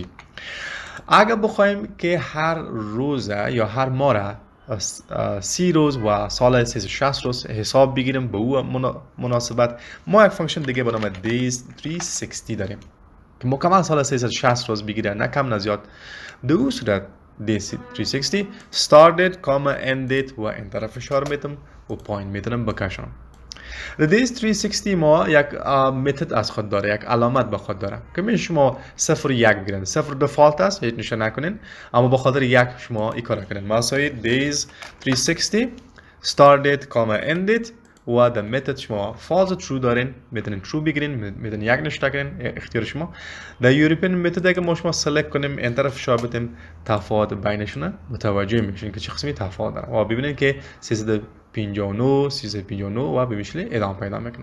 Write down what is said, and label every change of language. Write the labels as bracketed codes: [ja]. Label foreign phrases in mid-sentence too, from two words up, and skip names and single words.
[fa] اگر بخوایم که هر روز یا هر ماه را 30 روز و سال 360 روز حساب بگیریم به او مناسبت، ما یک فانکشن دیگه به نام days360 داریم که مکمل سال 360 روز بگیره، نه کم نه زیاد. در این صورت days360 [en] start date [fa] کاما [en] end date [fa] و انتر فشار میتونم و پایین میتونم بکشم. days360 ما یک متد از خود داره، یک علامت به خود داره که می شما 0 و 1 بگیرید. 0 دفالت است، هیچ نشان نکنین، اما به خاطر 1 شما این کار کنین. مثلا days360 [en] start date [fa] کاما [en] end date [fa] و در متد شما false و true دارین، میتونین true بگیرین، میتونین 1 نشان کنین، اختیار شما. در [en] European method [fa] اگه ما شما سلکت کنیم انتر فشار بدیم تفاوت بینشون متوجه میشین که چه قسمی تفاوت داره و ببینید که 359 359 و به مثل ادامه پیدا میکنه.